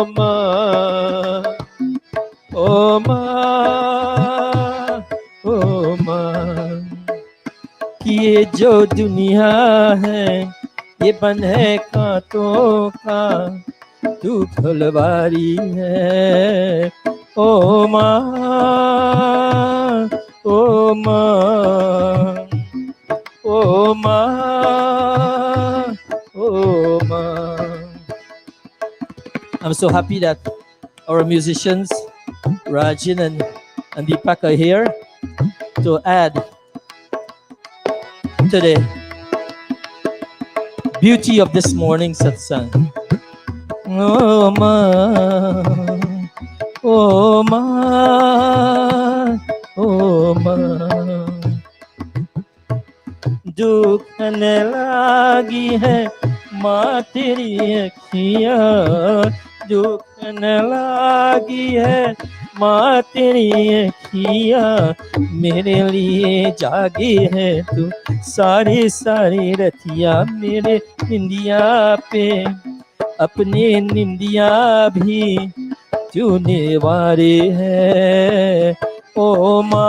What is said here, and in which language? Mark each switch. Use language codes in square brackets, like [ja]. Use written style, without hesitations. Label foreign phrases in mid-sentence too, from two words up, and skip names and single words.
[hi] माँ, ओ माँ, ओ माँ, कि ये जो दुनिया है ये बन है कांटों का, तू फुलवारी है ओ माँ, ओ माँ, ओ माँ, ओ माँ. [en] I'm so happy that our musicians Rajin and Deepak are here to add to the beauty of this morning's satsang. [hi] ओ माँ, ओ माँ, ओ माँ. दुख न लागी है माँ तेरी अखियाँ, दुख न लागी है माँ तेरी अखियाँ, मेरे लिए जागी है तू सारी सारी रतिया, मेरे निंदिया पे अपने निंदिया भी तूने वारे है ओ